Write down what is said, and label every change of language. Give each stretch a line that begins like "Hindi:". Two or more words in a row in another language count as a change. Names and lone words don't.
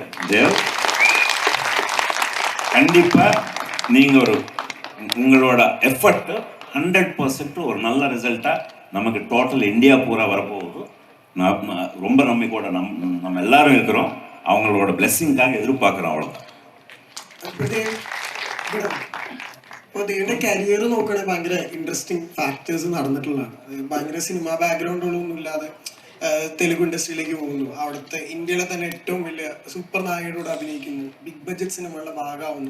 Tamil: தேவ், கண்டிப்பாக நீங்கள் ஒரு உங்களோட எஃபர்ட் 100% ஒரு நல்ல ரிசல்ட்டாக நமக்கு டோட்டல் இந்தியா பூரா வரப்போகுது. நான் ரொம்ப நம்பிக்கையோட நம்ம எல்லாரும் இருக்கிறோம். அவங்களோட பிளெஸ்ஸிங்காக எதிர்பார்க்குறோம். அவ்வளோதான்.
Malayalam: അപ്പോൾ ഇതിൻ്റെ കരിയർ നോക്കുകയാണെങ്കിൽ ഭയങ്കര
English: interesting factors
Malayalam: നടന്നിട്ടുള്ളതാണ്. ഭയങ്കര സിനിമ ബാക്ക്ഗ്രൗണ്ടുകളൊന്നും ഇല്ലാതെ തെലുഗു ഇൻഡസ്ട്രിയിലേക്ക് പോകുന്നു. അവിടുത്തെ ഇന്ത്യയിലെ തന്നെ ഏറ്റവും വലിയ സൂപ്പർ നായകരോട് അഭിനയിക്കുന്നു,
English: big budget
Malayalam: സിനിമകളുടെ ഭാഗമാവുന്നു.